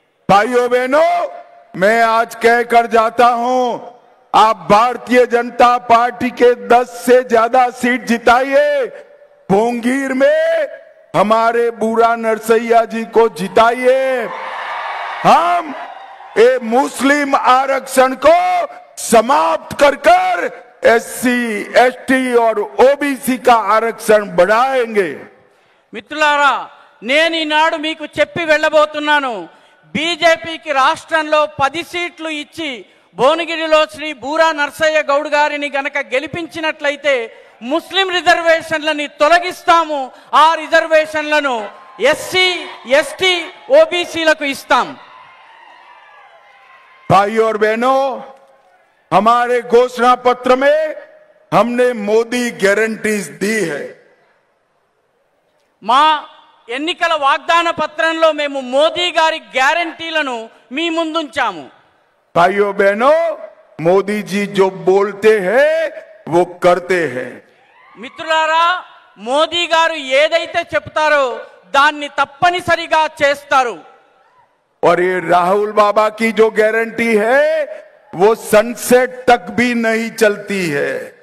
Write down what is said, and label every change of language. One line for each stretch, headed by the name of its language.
Hindi: भाइयों बहनों, मैं आज कहकर जाता हूं, आप भारतीय जनता पार्टी के 10 से ज्यादा सीट जिताइए। भोंगीर में हमारे बूढ़ा नरसैया जी को जिताइए। हम ये मुस्लिम आरक्षण को समाप्त कर एससी, एसटी और ओबीसी का आरक्षण बढ़ाएंगे।
Telugu: మిత్రులారా, నేను ఈనాడు మీకు చెప్పి వెళ్ళబోతున్నాను, బీజేపీకి రాష్ట్రంలో 10 సీట్లు ఇచ్చి భువనగిరిలో శ్రీ బూరా నర్సయ్య గౌడ్ గారిని గనక గెలిపించినట్లయితే ముస్లిం రిజర్వేషన్లని తొలగిస్తాము, ఆ రిజర్వేషన్లను ఎస్సీ, ఎస్టీ, ఓబీసీలకు ఇస్తాం।
Hindi: भाइयों और बहनों, हमारे घोषणा पत्र में हमने मोदी गारंटीज दी है।
Telugu: మా ఎన్నికల వాగ్దాన పత్రంలో మేము మోదీ గారి గ్యారంటీలను మీ ముందుంచాము।
Hindi: भाइयों बहनों, मोदी जी जो बोलते हैं वो करते हैं।
Telugu: మిత్రులారా, మోదీ గారు ఏదైతే చెప్తారో దాన్ని తప్పనిసరిగా చేస్తారు।
Hindi: और ये राहुल बाबा की जो गारंटी है वो सनसेट तक भी नहीं चलती है।